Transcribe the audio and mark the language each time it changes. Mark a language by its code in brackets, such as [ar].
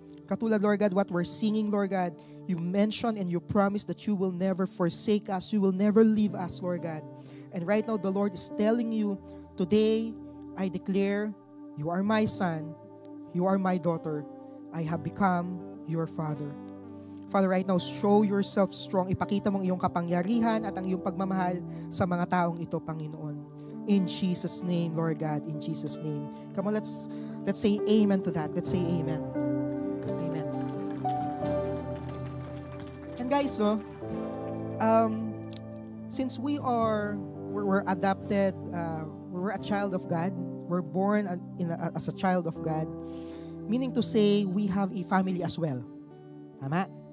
[tl] Katulad, [en] Lord God, what we're singing, Lord God, you mentioned and you promised that you will never forsake us. You will never leave us, Lord God. And right now, the Lord is telling you, today, I declare, you are my son, you are my daughter, I have become your Father. Father, right now, show yourself strong. [tl] Ipakita mong iyong kapangyarihan at ang iyong pagmamahal sa mga taong ito, Panginoon. [en] In Jesus' name, Lord God, in Jesus' name. Come on, let's say amen to that. Let's say amen. Amen. And guys, since we're adopted, we're a child of God, we're born as a child of God, meaning to say, we have a family as well. [tl] Tama?